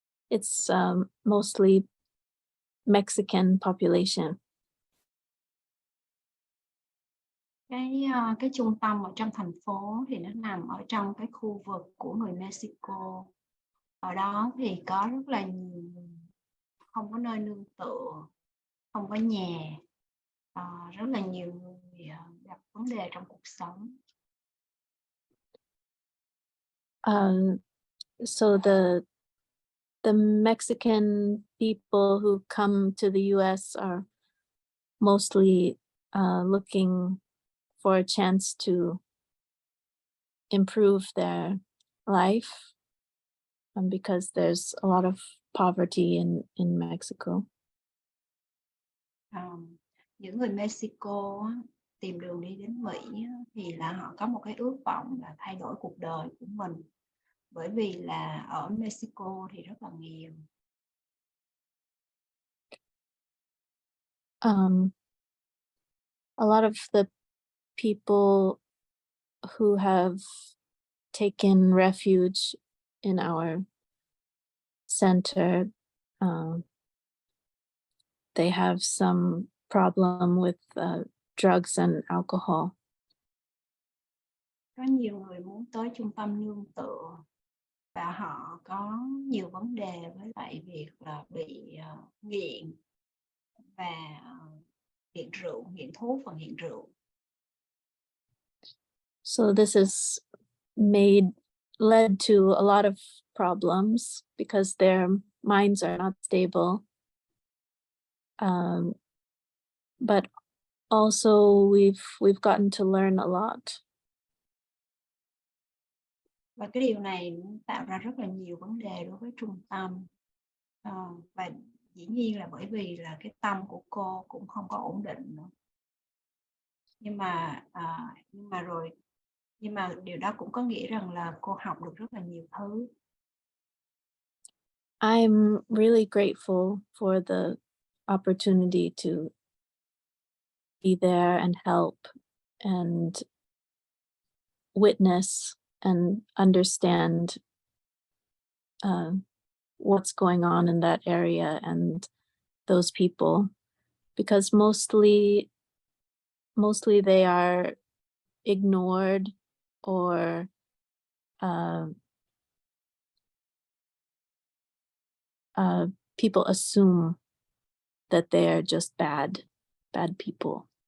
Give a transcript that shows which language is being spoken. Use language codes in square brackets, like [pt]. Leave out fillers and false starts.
[en] It's mostly Mexican population. [vi] Cái trung tâm ở trong thành phố thì nó nằm ở trong cái khu vực của người Mexico. Ở đó thì có rất là nhiều người không có nơi nương tựa, không có nhà, rất là nhiều người gặp vấn đề trong cuộc sống. [en] So the Mexican people who come to the US are mostly looking for a chance to improve their life, because there's a lot of poverty in Mexico. [vi] Những người Mexico tìm đường đi đến Mỹ thì là họ có một cái ước vọng là thay đổi cuộc đời của mình, bởi vì là ở Mexico thì rất là nghèo. [en] A lot of the people who have taken refuge in our center, they have some problem with drugs and alcohol. [vi] Có nhiều người muốn tới trung tâm nương tựa và họ có nhiều vấn đề với lại việc là bị nghiện và nghiện rượu, nghiện thuốc và nghiện rượu. [en] So this has led to a lot of problems because their minds are not stable, But also we've gotten to learn a lot. [vi] Và cái điều này tạo ra rất là nhiều vấn đề đối với trung tâm. Và dĩ nhiên là bởi vì là cái tâm của cô cũng không có ổn định nữa. Nhưng mà điều đó cũng có nghĩa rằng là cô học được rất là nhiều thứ. [en] I'm really grateful for the opportunity to be there and help and witness and understand what's going on in that area and those people, because mostly they are ignored or people assume that they are just bad people.